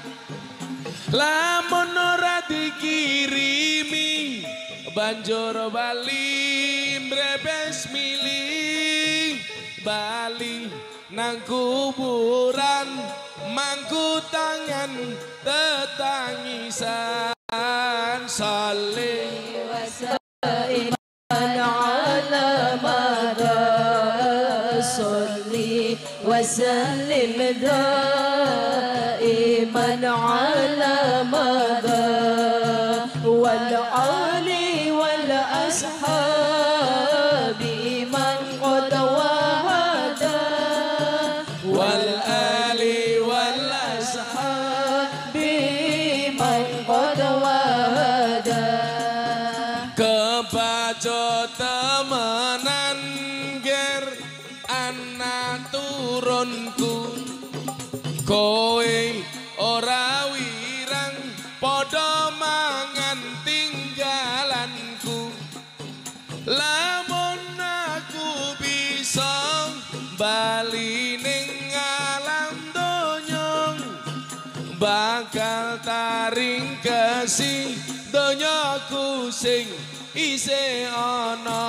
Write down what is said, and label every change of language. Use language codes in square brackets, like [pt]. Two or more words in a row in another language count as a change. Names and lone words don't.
[jv] lamun ora dikirimi banjur bali mbrebes milih bali nang kuburan mangku tangan tetangisan. [ar] صل وسلم على مادا صل وسلم دائما على مادا والآل والأصحاب من قد وحدا والآل والأصحاب من قد وحدا. [jv] Kebaca temenan ger anak turunku kowe ora wirang padha mangan tinggalanku lamun aku bisa bali ning alam donya bakal taring kesi donyaku sing isih ana.